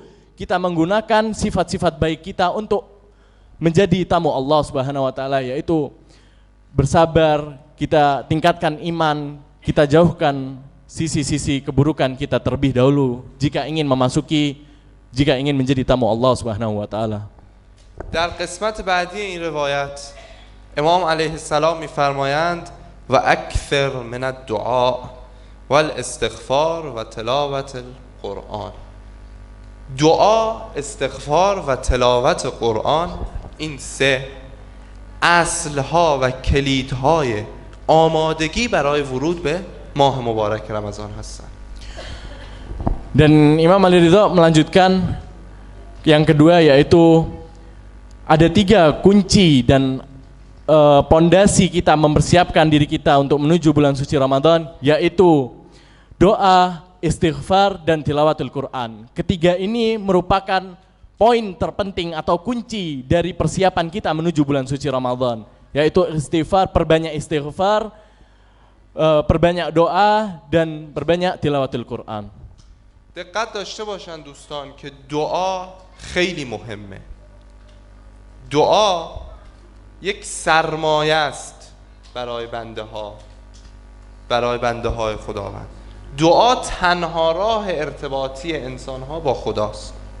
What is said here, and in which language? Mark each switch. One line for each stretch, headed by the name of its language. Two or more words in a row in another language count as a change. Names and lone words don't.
Indonesian: Kita menggunakan sifat-sifat baik kita untuk menjadi tamu Allah
Arabic: سبحانه و تعالى,
Indonesian: yaitu bersabar, kita tingkatkan iman, kita jauhkan sisi-sisi keburukan kita terlebih dahulu jika ingin menjadi tamu Allah
Arabic: سبحانه و تعالى.
Persian: در قسمت بعدی این روایت امام علیه السلام می‌فرمایند
Arabic: و اکثر من الدعاء والاستغفار و تلاوت القرآن.
Persian: دعا، استغفار و تلاوت قرآن، این سه اصلها و کلیدهای آمادگی برای ورود به ماه مبارک رمضان هستند.
Indonesian: Dan Imam Ali Ridho melanjutkan yang kedua, yaitu ada 3 kunci dan pondasi kita mempersiapkan diri kita untuk menuju bulan suci Ramadan, yaitu doa, istighfar, dan
Arabic: تلاوة القرآن.
Indonesian: Ketiga ini merupakan poin terpenting atau kunci dari persiapan kita menuju bulan suci Ramadan, yaitu istighfar, perbanyak istighfar, perbanyak doa, dan perbanyak
Arabic: تلاوة القرآن.
Persian: دقت داشته باشن دوستان که دعا خیلی مهمه. دعا یک سرمایه است برای بنده های خداوند. دعا تنها راه ارتباطی انسان ها با خداست.